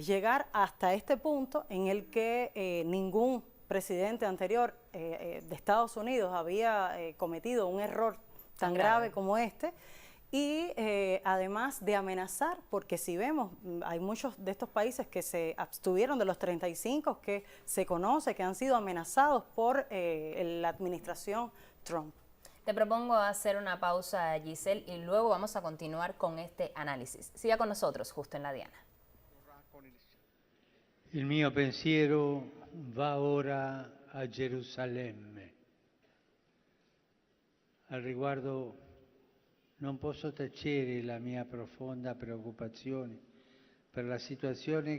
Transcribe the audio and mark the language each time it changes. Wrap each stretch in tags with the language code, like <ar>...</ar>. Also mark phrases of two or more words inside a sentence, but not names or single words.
<es>Llegar hasta este punto en el que ningún presidente anterior de Estados Unidos había cometido un error tan grave como este, y además de amenazar, porque si vemos, hay muchos de estos países que se abstuvieron de los 35 que se conoce que han sido amenazados por la administración Trump. Te propongo hacer una pausa, Giselle, y luego vamos a continuar con este análisis. Siga con nosotros, justo en la diana.</es> <it>Il mio pensiero va ora a Gerusalemme. Al riguardo non posso tacere la mia profonda preoccupazione per la situazione</it>